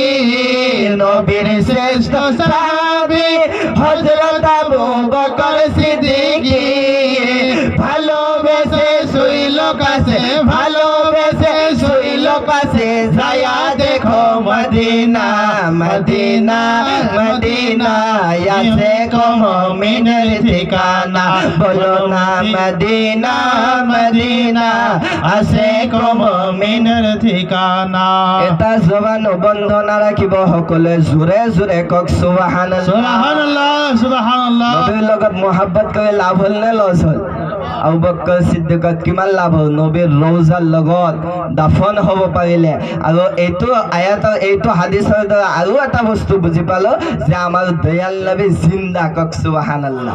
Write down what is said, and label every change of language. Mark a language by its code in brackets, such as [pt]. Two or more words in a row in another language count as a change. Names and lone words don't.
[bn] নবীর শ্রেষ্ঠ সাহাবী হযরত আবু বকর সিদ্দিকী ভালোবেসে শুইল কাছে ভালোবেসে শুইল পাশে যায়া দেখো মদিনা মদিনা মদিনা আছে কো মুমিনের ঠিকানা বলো না মদিনা মদিনা আছে কো মুমিনের ঠিকানা [as] এটা জবান বন্ধ না রাখিব সকলে জোরে জোরে কক [ar] سبحان الله سبحان الله سبحان الله [as] নবীৰ লগত মহব্বত কৰি লাভ হল নে লছ হল আবু বকর সিদ্দিকত কিমান লাভ হল নবীৰ ৰওজাৰ লগত দাফন হ'ব পাৰিলে আৰু এইটো আয়াতৰ এইটো হাদিসৰ দ্বাৰা আৰু এটা বস্তু বুজি পালো যে আমাৰ দয়াল নবী জিন্দা কক সুবহানাল্লাহ